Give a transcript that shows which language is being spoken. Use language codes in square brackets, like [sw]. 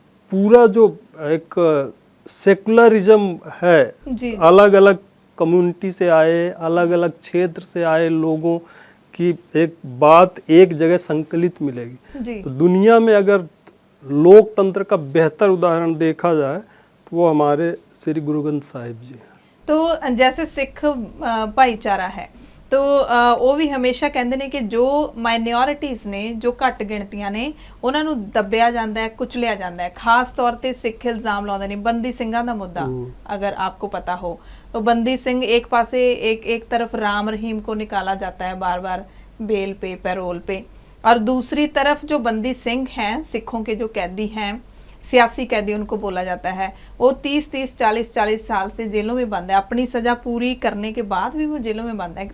[hi] पूरा जो एक सेकुलरिज्म है, अलग अलग कम्युनिटी से आए, अलग अलग क्षेत्र से आए लोगों की एक बात एक जगह संकलित मिलेगी। तो दुनिया में अगर लोकतंत्र का बेहतर उदाहरण देखा जाए वो हमारे श्री गुरु ग्रंथ साहिब जी हैं। तो जैसे सिख भाईचारा है तो [pa] ਉਹ ਵੀ ਹਮੇਸ਼ਾ ਕਹਿੰਦੇ ਨੇ ਕਿ ਜੋ ਮਾਈਨੋਰਿਟੀਜ਼ ਨੇ ਜੋ ਘੱਟ ਗਿਣਤੀਆਂ ਨੇ ਉਹਨਾਂ ਨੂੰ ਦੱਬਿਆ ਜਾਂਦਾ ਹੈ ਕੁਚਲਿਆ ਜਾਂਦਾ ਹੈ। ਖਾਸ ਤੌਰ ਤੇ ਸਿੱਖ ਇਲਜ਼ਾਮ ਲਾਉਂਦੇ ਨੇ ਬੰਦੀ ਸਿੰਘਾਂ ਦਾ ਮੁੱਦਾ [hi] अगर आपको पता हो तो बंदी सिंह एक पासे एक तरफ राम रहीम को निकाला जाता है बार बार बेल पे पैरोल पे और दूसरी तरफ जो बंदी सिंह हैं सिखों के जो कैदी हैं सियासी कैदी उनको बोला जाता है वो 30-30 40-40 साल से जेलों में बंद है अपनी सजा पूरी करने के बाद भी वो जेलों में बंद है।